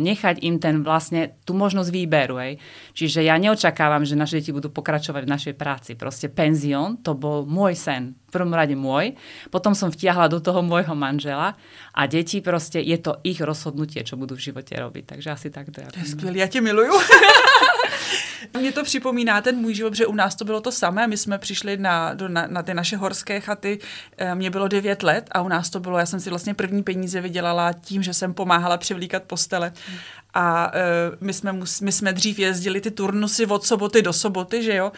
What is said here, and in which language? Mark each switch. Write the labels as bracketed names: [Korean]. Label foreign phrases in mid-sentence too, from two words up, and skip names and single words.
[Slovak] Nechať im tú možnosť výberu. Hej. Čiže ja neočakávam, že naše deti budú pokračovať v našej práci. Proste penzión, to bol môj sen. V prvom rade môj. Potom som vtiahla do toho môjho manžela a deti proste, je to ich rozhodnutie, čo budú v živote robiť. Takže asi takto. [Czech] To je skvělý, já tě miluju. Mně to připomíná ten můj život, že u nás to bylo to samé. My jsme přišli na ty naše horské chaty, mně bylo 9 let a u nás to bylo, já jsem si vlastně první peníze vydělala tím, že jsem pomáhala přivlíkat postele. A my jsme dřív jezdili ty turnusy od soboty do soboty, že jo?